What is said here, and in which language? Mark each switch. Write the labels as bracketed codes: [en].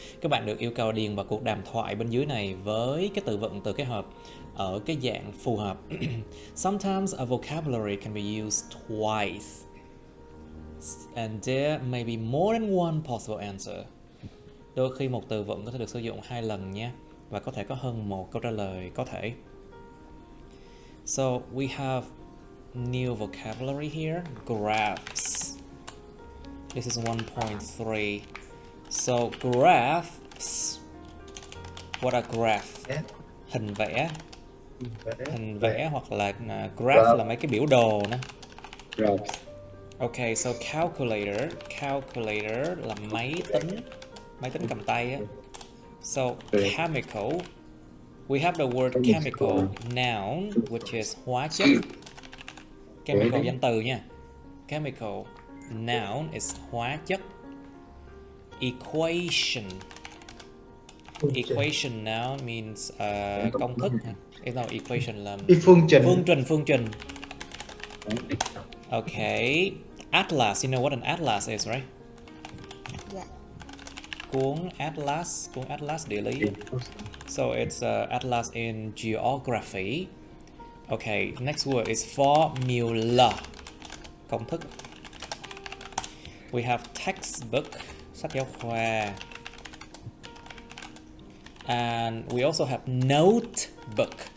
[vi] Các bạn được yêu cầu điền vào cuộc đàm thoại bên dưới này với cái từ vựng từ cái hộp ở cái dạng phù hợp. [en] Sometimes a vocabulary can be used twice, and there may be more than one possible answer. [vi] Đôi khi một từ vựng có thể được sử dụng 2 lần nha, và có thể có hơn một câu trả lời có thể. [en] So we have new vocabulary here. Graphs. This is 1.3. So graphs. What are graph? [vi] Hình vẽ. Hình vẽ hoặc là graph là mấy cái biểu đồ nè. [en] Okay, so calculator. [vi] Calculator là máy tính cầm tay á. [en] So chemical. We have the word chemical noun, which is [vi] hóa chất. Chemical danh từ nha. [en] Chemical noun is [vi] hóa chất. [en] Equation. Equation noun means [vi] công thức. Equation là phương trình. [en] Okay. Atlas, you know what an atlas is, right? Yeah. [vi] Cuốn atlas địa lý. [en] So it's atlas in geography. Okay, next word is formula. [vi] Công thức. [en] We have textbook, [vi] sách giáo khoa. [en] And we also have notebook.